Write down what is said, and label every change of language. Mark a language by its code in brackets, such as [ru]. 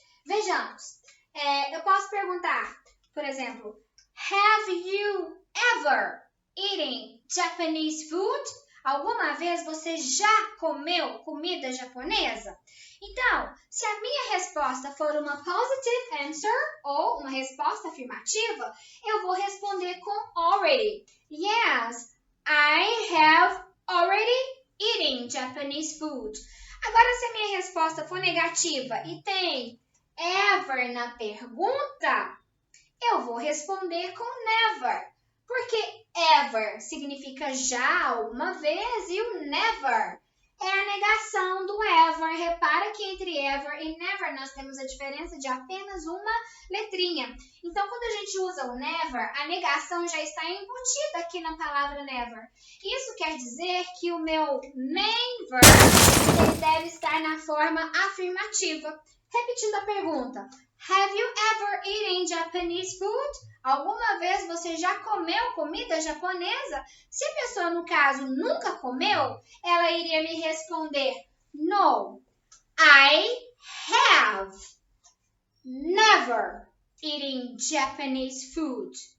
[pt] Vejamos, eu posso perguntar, por exemplo, [en] have you ever eaten Japanese food? [pt] Alguma vez você já comeu comida japonesa? Então, se a minha resposta for uma [en] positive answer [pt] ou uma resposta afirmativa, eu vou responder com already. [en] Yes, I have already eaten Japanese food. [pt] Agora, se a minha resposta for negativa e tem ever na pergunta, eu vou responder com never. Porque ever significa já, alguma vez, e o never é a negação do ever. Repara que entre ever e never nós temos a diferença de apenas uma letrinha. Então, quando a gente usa o never, a negação já está embutida aqui na palavra never. Isso quer dizer que o meu main verb ele deve estar na forma afirmativa. Repetindo a pergunta, [en] have you ever eaten Japanese food? [pt] Alguma vez você já comeu comida japonesa? Se a pessoa, no caso, nunca comeu, ela iria me responder, [en] no, I have never eaten Japanese food.